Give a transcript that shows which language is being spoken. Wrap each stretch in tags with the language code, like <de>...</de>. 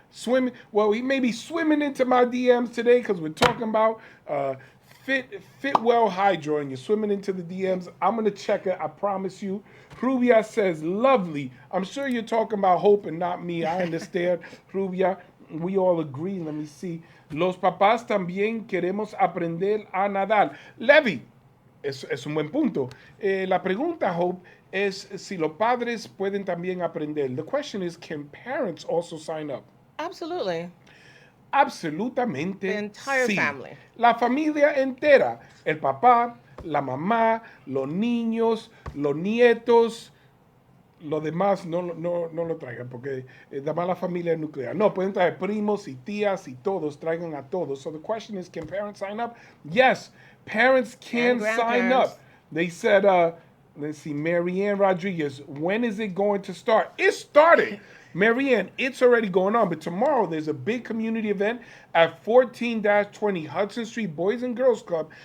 <en>Swimming. Well, he may be swimming into my DMs today because we're talking about Fit Well Hydro, and you're swimming into the DMs. I'm going to check it. I promise you. Rubia says, lovely. I'm sure you're talking about Hope and not me. I understand, Rubia. We all agree. Let me see.</en> <es>Los papás también queremos aprender a nadar. Levi, es un buen punto. La pregunta, Hope, es si los padres pueden también aprender.</es> <en>The question is, can parents also sign up? Absolutely.</en> <es>Absolutamente.</es> <en>The entire</en> <es>sí.</es> <en>family.</en> <es>La familia entera. El papá, la mamá, los niños, los nietos. Lo demás no lo traigan porque da más la familia nuclear. No, pueden traer primos y tías y todos, traigan a todos.</es> <en>So the question is, can parents sign up? Yes, parents can sign up. They said, let's see, Marianne Rodriguez, when is it going to start? It started. Marianne, it's already going on, but tomorrow there's a big community event at 14-20 Hudson Street Boys and Girls Club.</en>